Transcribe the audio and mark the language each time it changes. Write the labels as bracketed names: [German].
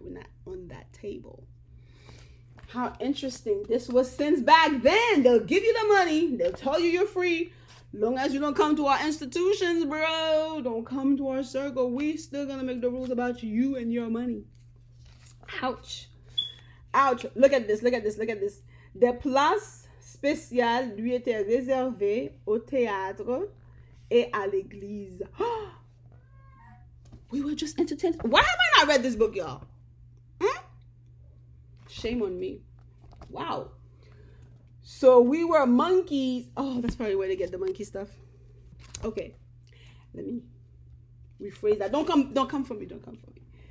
[English] We're not on that table. How interesting. This was since back then. They'll give you the money. They'll tell you you're free. Long as you don't come to our institutions, bro. Don't come to our circle. We still gonna make the rules about you and your money. Ouch. Ouch. Look at this. [French] Des places spéciales lui étaient réservées au théâtre et à l'église. [English] We were just entertained. Why have I not read this book, y'all? Shame on me. Wow. So we were monkeys. Oh, that's probably where they get the monkey stuff. Okay. Let me rephrase that. Don't come for me. Don't come for me.